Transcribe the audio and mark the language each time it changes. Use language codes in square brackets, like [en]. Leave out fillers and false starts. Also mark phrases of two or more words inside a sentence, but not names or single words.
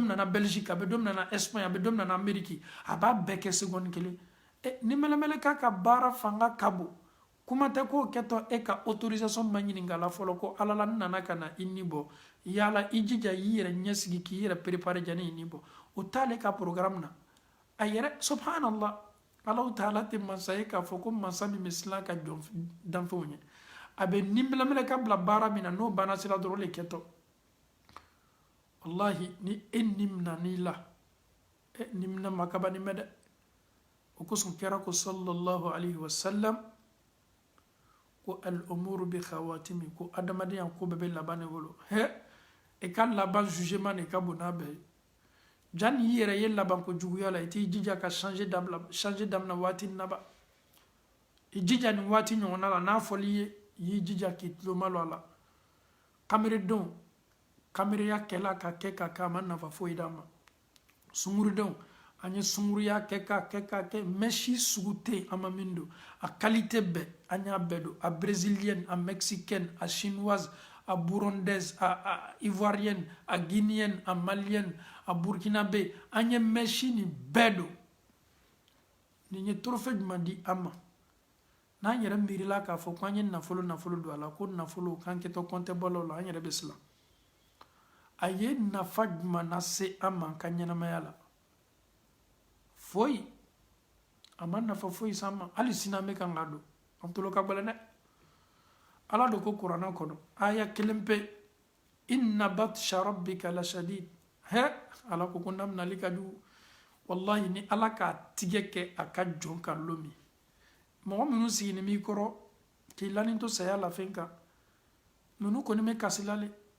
[bm] min na Belgique a bɛ don min na Espagne a bɛ don min na Amérique a b'a bɛɛ kɛ seconde kelen ni mɛlɛmɛlɛka ka baara fanga ka bon kuma tɛ k'o kɛtɔ e ka autorisation ma ɲininka la fɔlɔ ko ala la n nana ka na i ni bɔ yala i jija i yɛrɛ ɲɛsigi k'i yɛrɛ préparer jani i ni bɔ o t'ale ka programme na a yɛrɛ subhanallah Alahu Taala tɛ masa ye k'a fɔ ko masa min bɛ siran ka jɔn danfɛnw ɲɛ a bɛ ni mɛlɛmɛlɛka bila baara min na n'o banna sira dɔrɔn le kɛtɔ wallahi ni e nimnan'i la nimna ma kabani mɛ dɛ o kosɔn kɛra ko [ar] صلى الله عليه وسلم [bm] ko [ar] الأمور بالخواتيم [bm] ko adamadenya ko bɛɛ bɛ laban de bolo i ka laban jugement de ka bon n'a bɛɛ ye jani i yɛrɛ ye laban ko juguya la i t'i jija ka changer damina waati na ba i jija nin waati ɲɔgɔnna la n'a fɔli ye i y'i jija k'i tulo malo a la kameredenw kamereya kɛla ka kɛ ka kɛ a ma nafa foyi d'a ma sungurudenw an ye sunguruya kɛ ka kɛ mɛsi sugu tɛ yen an ma min don a qualité bɛɛ an y'a bɛɛ don a brésilienne a mexicaine a chinoise a burundaise a ivoirienne a guinéenne a malienne a burkinabé an ye mɛsi nin bɛɛ don nin ye trophée jumɛn di an ma n'an yɛrɛ miirila k'a fɔ ko an ye nafolo don a la ko nafolo k'an kɛtɔ kɔntɛbɔlaw la an yɛrɛ bɛ siran a ye nafa jumɛn lase an ma an ka ɲɛnamaya la foyi a ma nafa foyi s'an ma hali sini an bɛ kan k'a don an tolo ka gɛlɛn dɛ ala do ko kuranɛ kɔnɔ aya kelen pe [ar] إن بطش ربك لشديد [bm] ala ko ko namnali ka jugu wallahi ni ala k'a tigɛ kɛ a ka jɔn kan lo min mɔgɔ minnu sigini b'i kɔrɔ k'i lanin to saya la fɛn kan ninnu kɔni bɛ kasila le